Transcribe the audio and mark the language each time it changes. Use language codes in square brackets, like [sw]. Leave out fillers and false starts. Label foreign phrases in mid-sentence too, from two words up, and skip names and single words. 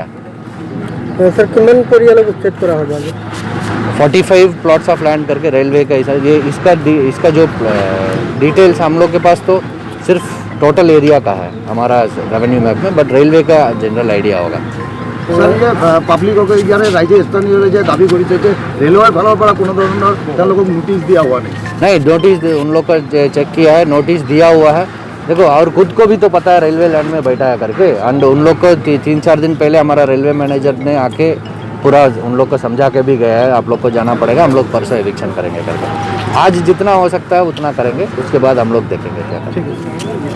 [hi] सर कितने परिवार को चेक करा होगा? 45 [en] plots of land [hi] करके रेलवे का ये इसका जो डिटेल्स हम लोग के पास तो सिर्फ [en] total area [hi] का है हमारा [en] revenue map [hi] में, बट रेलवे का [en] general idea [hi] होगा। सर ये [as] পাব্লিকক ইয়াৰে ৰাইজে স্থানীয় ৰাইজে দাবী কৰিছে যে ৰেলৱেৰ ফালৰ পৰা কোনো ধৰণৰ তেওঁলোকক নোটিছ দিয়া हुआ [hi] नहीं। नोटिस उन लोग का चेक किया है, नोटिस दिया हुआ है। देखो, और खुद को भी तो पता है [en] railway land [hi] में बैठा है करके। एंड उन लोग को 3-4 दिन पहले हमारा [en] railway manager [hi] ने आके पूरा उन लोग को समझा के भी गया है, आप लोग को जाना पड़ेगा, हम लोग परसों एविक्शन करेंगे करके। आज जितना हो सकता है उतना करेंगे, उसके बाद हम लोग देखेंगे क्या करेंगे।